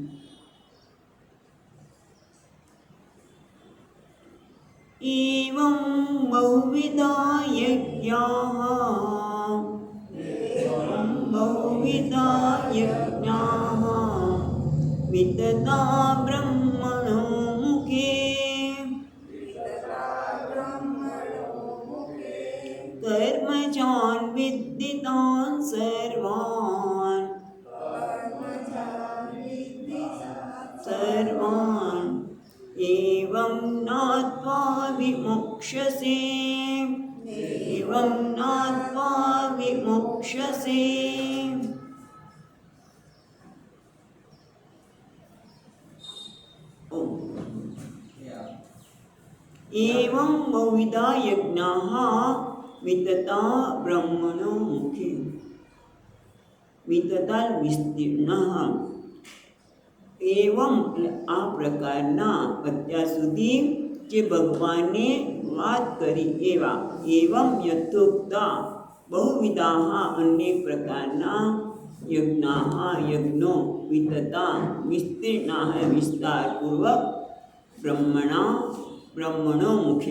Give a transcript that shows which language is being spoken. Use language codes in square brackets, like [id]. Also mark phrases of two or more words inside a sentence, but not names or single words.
[sa] એવં બહુવિધા યજ્ઞાઃ વિતતા બ્રહ્મણો મુખે કર્મજાન વિદ્ધિતાન સર્વાન એવં જ્ઞાત્વા વિમોક્ષ્યસે एवं बहुविधा यज्ञाः वितता ब्रह्मणो मुखे वितता विस्तीर्णः. [gu] એવમ એટલે આ પ્રકારના અત્યાર સુધી જે ભગવાને વાત કરી એવા [sa] એવમ યથોક્તા બહુવિધાઃ [gu] અનેક પ્રકારના યજ્ઞો [sa] વિતતા વિસ્તીર્ણાઃ [gu] વિસ્તારપૂર્વક [sa] બ્રહ્મણો મુખે.